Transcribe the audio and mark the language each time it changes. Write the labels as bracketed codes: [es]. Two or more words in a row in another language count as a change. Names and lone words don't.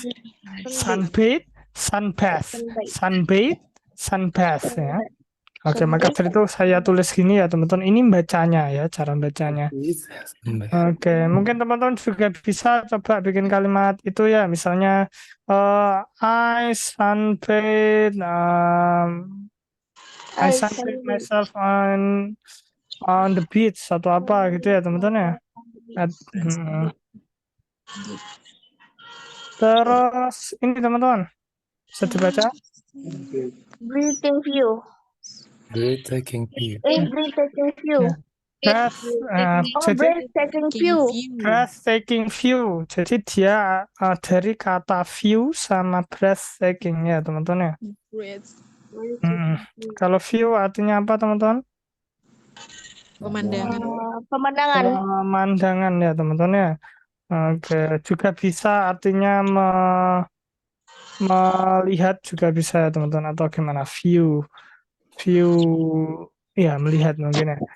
[en] Sunbathe, sunbath. Sunbathe, sunbath ya. [id] Oke, maka dari itu saya tulis gini ya teman-teman. Ini bacanya ya, cara bacanya. Sunbed. Oke, mungkin teman-teman juga bisa coba bikin kalimat itu ya. Misalnya, [en] I sunbathe, I sunbathe myself on the beach [id] atau apa gitu ya teman-teman ya. Terus ini teman-teman bisa dibaca? [en] Breathing view. Breathtaking view. Breathtaking view. Breathtaking view. Breathtaking view. [id] Jadi dia dari kata view sama breathtaking ya teman-teman ya. Kalau view artinya apa teman-teman? Pemandangan. Pemandangan. Pemandangan ya teman-teman ya. Oke, juga bisa artinya melihat juga bisa ya teman-teman, atau gimana, view ya, melihat mungkin ya.